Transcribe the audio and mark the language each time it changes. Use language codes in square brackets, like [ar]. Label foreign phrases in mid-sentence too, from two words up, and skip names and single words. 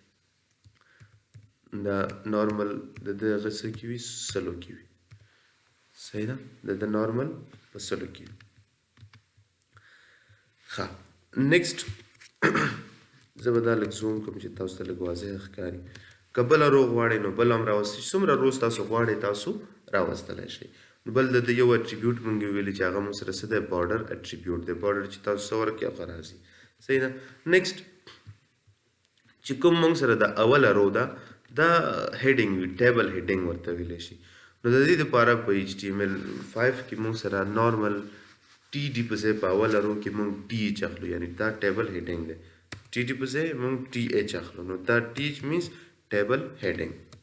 [ps] دا نارمل د ده هغه څه کې وي سلو کې وي صحیح ده د ده نارمل په سلو کې وي ښه نیکسټ زه به دا لږ زوم کړم چې تاسو ته لږ واضح ښکاري که بله رو غواړئ نو بل هم راوستئ څومره روز تاسو غواړئ تاسو راوستلی شئ نو بل د ده یو اټریبیوټ مونږ ویلي چې هغه مونږ سره څه دی [en] border attribute [ps] دی بارډر چې تاسو څه ورکړئ هغه راځي صحیح ده نیکسټ چې کوم مونږ سره د اوله رو ده دا هیډینګ وي [en] table heading [ps] ورته ویلی شي نو د دې دپاره په ایچ ټي ایم ایل 5 کې مونږ سره [en] normal TD [ps] په ځای په اوله رو کې مونږ ټي ایچ اخلو یعنې دا [en] table heading [ps] دی ټي ډي په ځای مونږ ټي ایچ اخلو نو دا [en] TH means table heading